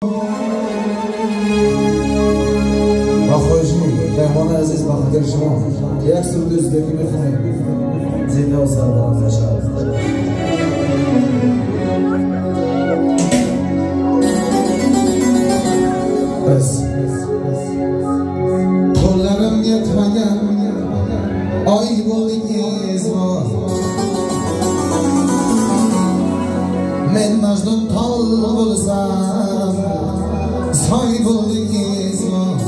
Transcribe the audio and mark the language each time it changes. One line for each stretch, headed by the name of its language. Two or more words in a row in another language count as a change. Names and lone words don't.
Tajik: Ахожни, Рахмон Азиз ба хатири шумо як суруди ӯзбекӣ мехонем. Зинда ва сарбаланд бошад.
Uzbek: Biz qo'llarim yetmagan oy bo'ldingizmi? Men Majnun tol bo'lsam soy bo'ldingizmi?